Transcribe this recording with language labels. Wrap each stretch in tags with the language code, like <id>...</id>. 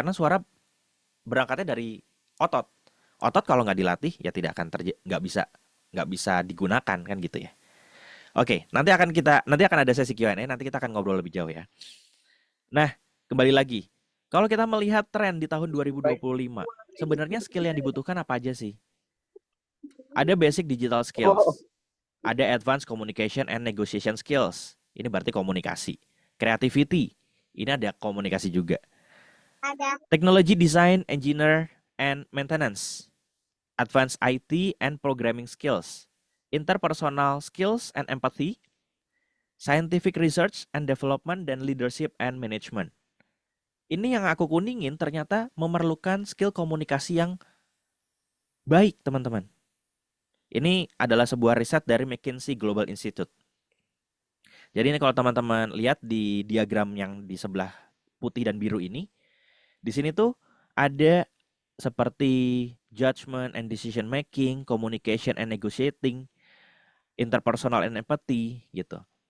<id>Karena suara berangkatnya dari otot. Otot kalau nggak dilatih ya tidak akan nggak bisa digunakan kan gitu ya. Oke, nanti akan ada sesi Q&A, nanti kita akan ngobrol lebih jauh ya. Nah, kembali lagi. Kalau kita melihat tren di tahun 2025, sebenarnya skill yang dibutuhkan apa aja sih?</id> <en>Ada basic digital skills, ada advanced communication and negotiation skills.</en> <id>Ini berarti komunikasi. Creativity, ini ada komunikasi juga. ada</id> <en>Technology design, engineer, and maintenance. Advanced IT and programming skills. Interpersonal skills and empathy. Scientific research and development, dan leadership and management.</en> <id>Ini yang aku kuningin ternyata memerlukan skill komunikasi yang baik, teman-teman. Ini adalah sebuah riset dari McKinsey Global Institute. Jadi ini kalau teman-teman lihat di diagram yang di sebelah putih dan biru ini, di sini tuh ada seperti</id> <en>judgment and decision making, communication and negotiating, interpersonal and empathy</en> <id>gitu.</id>